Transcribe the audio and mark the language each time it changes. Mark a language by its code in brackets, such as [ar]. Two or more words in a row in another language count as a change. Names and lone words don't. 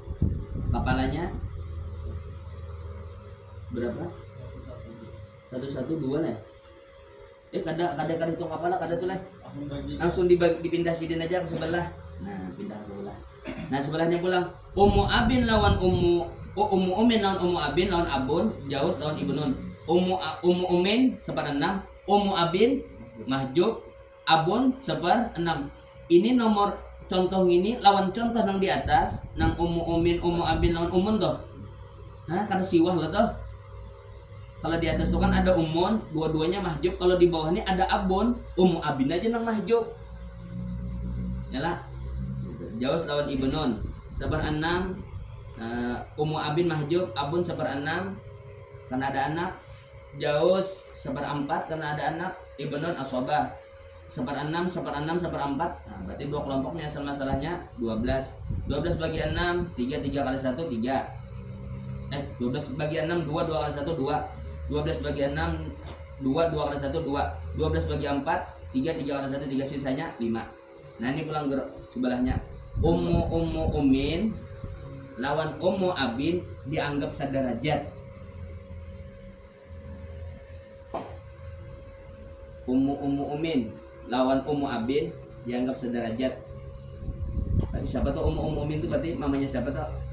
[bjn] Kapalannya berapa? 112 lah. Kada hitung kapalan kada tuh lah. Langsung dipindah sidin aja ke sebelah. Nah, pindah ke sebelah. Nah, sebelahnya pulang. Abin lawan umin lawan abin lawan abun, jauz lawan ibnun. Umin 1/6. Abin mahjub abun 1/6. Ini nomor contoh ini lawan contoh nang di atas nang umin abin lawan umun toh. Nah, kada siwah lah toh. Kalau di atas tuh kan ada umun, dua-duanya mahjub. Kalau di bawah ini ada abun, abin aja nang mahjub. Yalah. Jauz lawan ibnun 1/6. Abin mahjub, abun 1/6 karena ada anak. Jauz 1/4 karena ada anak. Ibnun asobah 1/6 1/4. [id] Nah, berarti dua kelompoknya asal masalahnya 12. 12 bagi 6 3 kali 1 3. 12 bagi 6 2 kali 1 2. 12 bagi 6 2 kali 1 2. 12 bagi 4 3 kali 1 3 sisanya 5. [bjn] Nah, ini pulang sebelahnya. Umin lawan abin dianggap saderajat. Umin lawan abin dianggap sederajat. Berarti siapa tuh umin itu berarti mamanya siapa tuh?